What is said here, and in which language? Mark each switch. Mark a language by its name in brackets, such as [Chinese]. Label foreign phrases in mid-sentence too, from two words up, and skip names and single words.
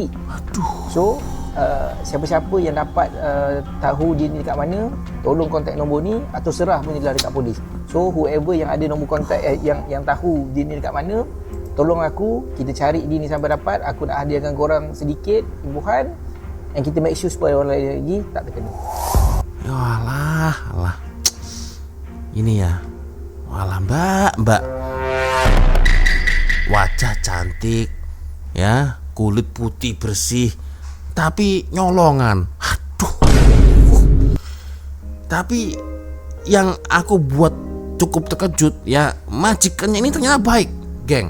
[Malay] So siapa-siapa yang dapat tahu dia ni dekat mana, tolong kontak nombor ni atau serah pun dia dekat polis. [English] So whoever [Malay] yang ada nombor kontak yang tahu dia ni dekat mana, tolong aku, kita cari dia ni sampai dapat. Aku nak hadiahkan korang sedikit imbuhan, and kita [English] make sure [Malay] supaya orang lain lagi tak terkena. [Indonesian] Alah. Ini ya. Walah mbak. Wajah cantik, ya, kulit putih bersih, tapi nyolongan. Tapi yang aku buat cukup terkejut ya, majikannya ini ternyata baik, geng.